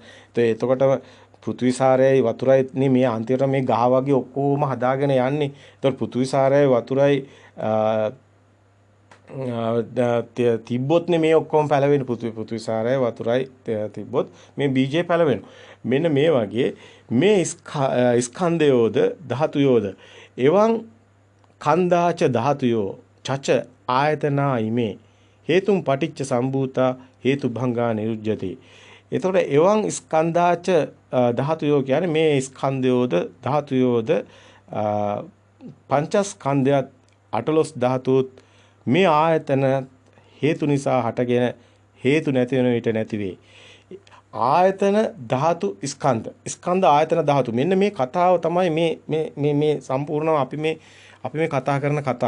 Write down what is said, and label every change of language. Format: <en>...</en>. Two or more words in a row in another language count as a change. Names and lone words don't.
<si>එතකොට පෘථිවි සාරයයි වතුරයි මේ අන්තිමට මේ ගහ වගේ ඔක්කොම හදාගෙන යන්නේ. එතකොට පෘථිවි සාරයයි වතුරයි තිබ්බොත්නේ මේ ඔක්කොම පැලවෙන්නේ. පෘථිවි සාරයයි වතුරයි තිබ්බොත් මේ බීජය පැලවෙනවා. මෙන්න මේ වගේ මේ ස්කන්ධයෝද ධාතුයෝද</si> <pi>එවං කන්දාච ධාතුයෝ චච ආයතනා ඉමේ හේතුම් පටිච්ච සම්භූතා හේතුභංගා නිරුජ්ජති.</pi> <si>එතකොට</si> <pi>එවං ස්කන්ධාච ධාතුයෝ</pi> <si>කියන්නේ මේ ස්කන්ධයෝද ධාතුයෝද පංචස්කන්ධයත් අටලොස් ධාතුත් මේ ආයතන හේතු නිසා හටගෙන හේතු නැති වෙන විට නැති වේ. ආයතන ධාතු ස්කන්ධ ආයතන ධාතු මෙන්න මේ කතාව තමයි මේ සම්පූර්ණව අපි මේ කතා කරන කතාව.</si>